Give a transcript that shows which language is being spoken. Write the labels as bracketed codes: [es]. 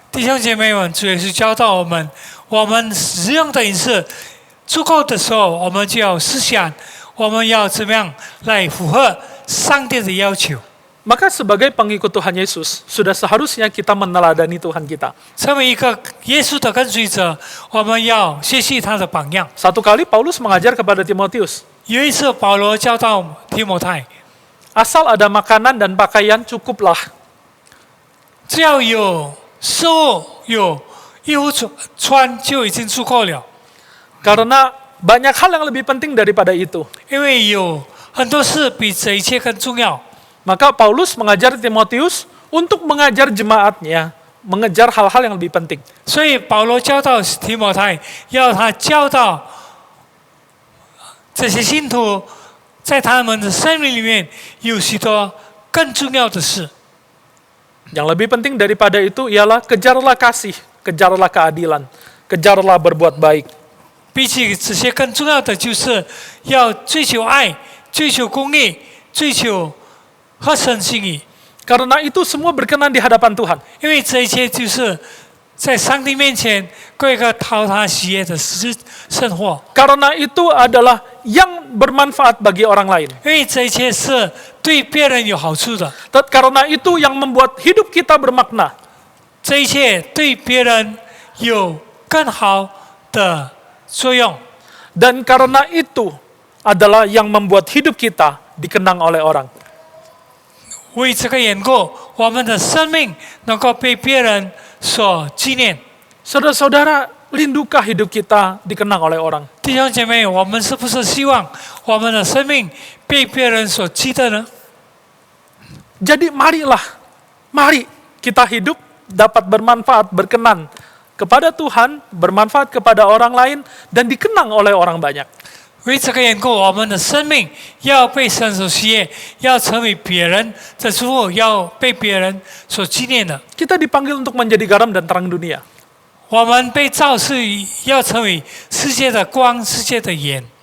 [zh] 弟兄姐妹们，主耶稣教导我们使用的饮食足够的时候，我们就要思想，我们要怎么样来符合上帝的要求。 [id] Maka sebagai pengikut Tuhan Yesus, sudah seharusnya kita meneladani Tuhan kita. [zh] 成为一个耶稣的跟随者，我们要学习他的榜样。 [id] Satu kali Paulus mengajar kepada Timotius, [zh] 有一次，保罗教导提摩太， [id] asal ada makanan dan pakaian cukuplah. [zh] 只要有食物、有衣服穿，就已经足够了。 [id] Karena banyak hal yang lebih penting daripada itu. [zh] 因为有很多事比这一切更重要。 [id] Maka Paulus mengajar Timotius untuk mengajar jemaatnya, mengejar hal-hal yang lebih penting. [zh] 所以保罗教导提摩太，要他教导这些信徒，在他们的生命里面有许多更重要的事。 [id] Yang lebih penting daripada itu ialah kejarlah kasih, kejarlah keadilan, kejarlah berbuat baik. [zh] 比起这些更重要的，就是要追求爱、追求公义、追求合神心意。 [id] Karena itu semua berkenan di hadapan Tuhan. [zh] 因为这一切就是在上帝面前过一个讨他喜悦的生活。 [id] Karena itu adalah yang bermanfaat bagi orang lain. [zh] 因为这一切是对别人有好处的， [id] Karena itu yang membuat hidup kita bermakna. [zh] 这一切对别人有更好的作用。 [id] Dan karena itu adalah yang membuat hidup kita dikenang oleh orang. [zh] 为这个缘故，我们的生命能够被别人所纪念。 [id] Saudara-saudara, lindukah hidup kita dikenang oleh orang? [zh] 弟兄姐妹，我们是不是希望我们的生命被别人所记得呢？ [id] Jadi mari kita hidup dapat bermanfaat, berkenan kepada Tuhan, bermanfaat kepada orang lain, dan dikenang oleh orang banyak. [zh] 为这个缘故，我们的生命要被神所喜悦，要成为别人的祝福，要被别人所纪念的。 [id] Kita dipanggil untuk menjadi garam dan terang dunia. [zh] 我们被造是要成为世界的光，世界的盐。